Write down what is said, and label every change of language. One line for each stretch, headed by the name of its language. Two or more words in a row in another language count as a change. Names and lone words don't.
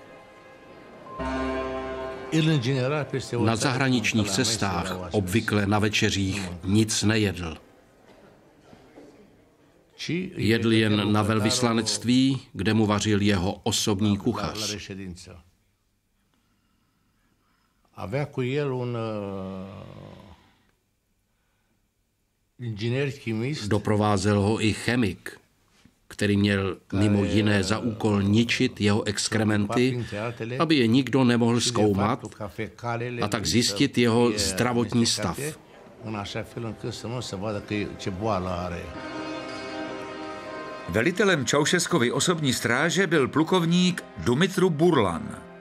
Czech: Na zahraničních cestách, obvykle na večeřích, nic nejedl. Jedl jen na velvyslanectví, kde mu vařil jeho osobní kuchař.
Romanian: Avea cu el un inginer chimist.
Czech: Doprovázel ho i chemik, který měl mimo jiné za úkol ničit jeho exkrementy, aby je nikdo nemohl zkoumat a tak zjistit jeho zdravotní stav. Velitelem Ceausescovy osobní stráže byl plukovník Dumitru Burlan.